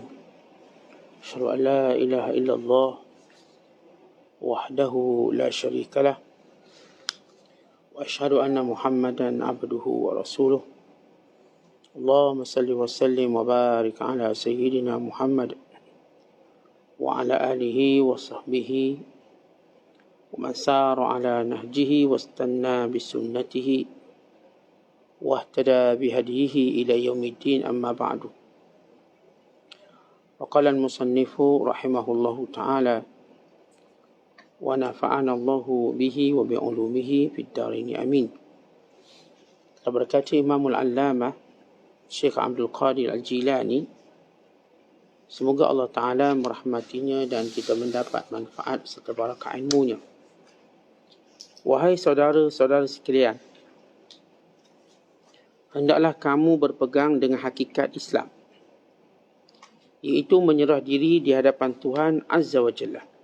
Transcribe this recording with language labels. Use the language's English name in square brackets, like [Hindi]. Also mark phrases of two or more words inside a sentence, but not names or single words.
[Arabic] أشهد أن لا إله إلا الله وحده لا شريك له. وأشهد أن محمدا عبده ورسوله. اللهم صل وسلم وبارك على سيدنا محمد وعلى آله وصحبه ومن سار على نهجه واستن بسنته واهتدى بهديه إلى يوم الدين، أما بعد. وقال المصنف رحمه الله تعالى ونفعنا الله به وبعلومه في الدارين آمين. [Malay] Berkata Imamul Allamah Syekh Abdul Qadir Al-Jilani, semoga Allah Ta'ala merahmatinya dan kita mendapat manfaat serta barakah ilmunya. Wahai saudara-saudara sekalian, hendaklah kamu berpegang dengan hakikat Islam, iaitu menyerah diri di hadapan Tuhan [Arabic] عز وجل.